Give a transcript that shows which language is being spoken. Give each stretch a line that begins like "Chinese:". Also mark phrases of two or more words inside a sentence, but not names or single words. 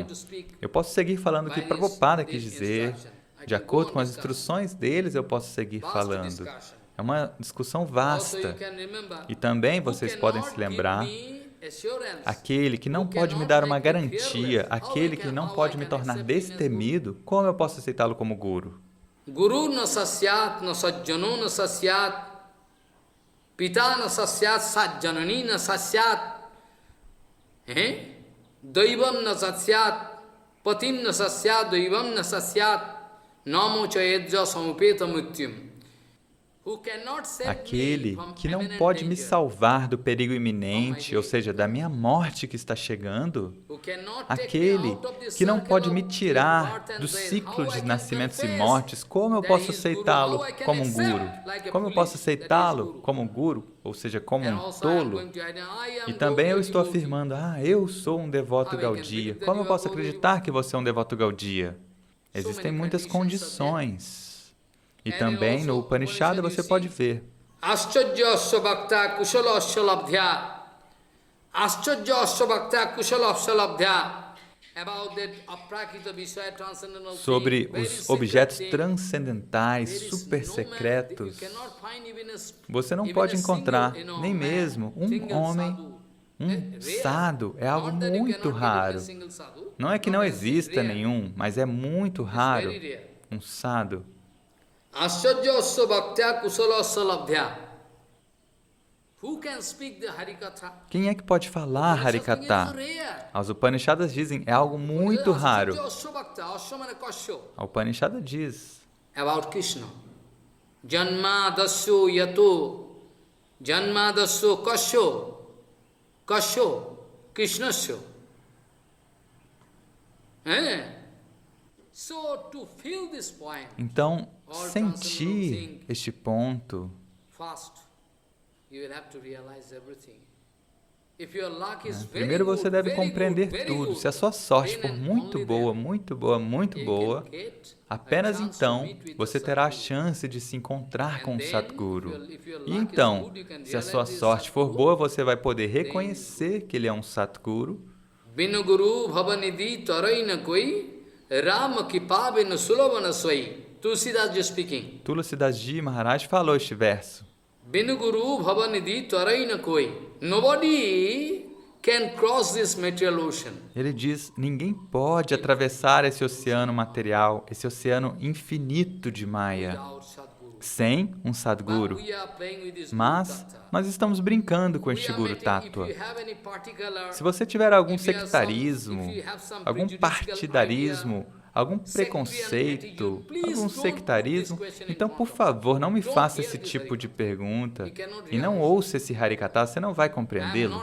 Portuguese: Eu posso seguir falando o que Prabhupada quis dizer. De acordo com as instruções deles, eu posso seguir falando. É uma discussão vasta. E também vocês podem se lembrar, aquele que não pode me dar uma garantia, aquele que não pode me tornar destemido, como eu posso aceitá-lo como guru?
Sanskrit: Guru na sasyat, na sajjano na sasyat, pita na sasyat, sajjanani na sasyat, daivam na sasyat, patim na sasyat, daivam na sasyat, namo chayedja samupeta mutyam.
Portuguese: Aquele que não pode me salvar do perigo iminente, ou seja, da minha morte que está chegando, aquele que não pode me tirar do ciclo de nascimentos e mortes, como eu posso aceitá-lo como um guru? Como eu posso aceitá-lo como um guru, ou seja, como um tolo? E também eu estou afirmando, eu sou um devoto Gaudiya. Como eu posso acreditar que você é um devoto Gaudiya? Existem muitas condições. E também no Upanishad você pode ver.
Sanskrit: Ashcharya bhakta kushala labdhya. Ashcharya bhakta kushala labdhya.
Portuguese: Sobre os objetos transcendentais, super secretos, você não pode encontrar nem mesmo um homem, um sadhu. É algo muito raro. Não é que não exista nenhum, mas é muito raro um sadhu.
Sanskrit: Ashcharya bhaktya kusala labdhya.
Portuguese: Quem é que pode falar Harikatha? As Upanishadas dizem, é algo muito raro. A Upanishada diz
English: about Krishna.
Sanskrit: Janmadasyo yato, janmadasyo kasyo, krishnasyo.
Portuguese: Então, sentir este ponto, primeiro você deve compreender tudo. Se a sua sorte for muito boa, muito boa, muito boa, apenas então você terá a chance de se encontrar com o Satguru. E então, se a sua sorte for boa, você vai poder reconhecer que ele é um Satguru.
Awadhi: Binuguru bhavanidhi taraina koi Rama kipabena sulavana swai.
English: Tulsidas Ji speaking.
Portuguese: Tulsidas Ji Maharaj falou este verso.
Awadhi: Binuguru bhavanidhi taraina koi.
English: Nobody can cross this material ocean.
Portuguese: Ele diz, ninguém pode atravessar esse oceano material, esse oceano infinito de Maya, sem um Sadguru. Mas nós estamos brincando com este Guru Tattva. Se você tiver algum sectarismo, algum partidarismo, algum preconceito, algum sectarismo, então, por favor, não me faça esse tipo de pergunta e não ouça esse Harikatha, você não vai compreendê-lo.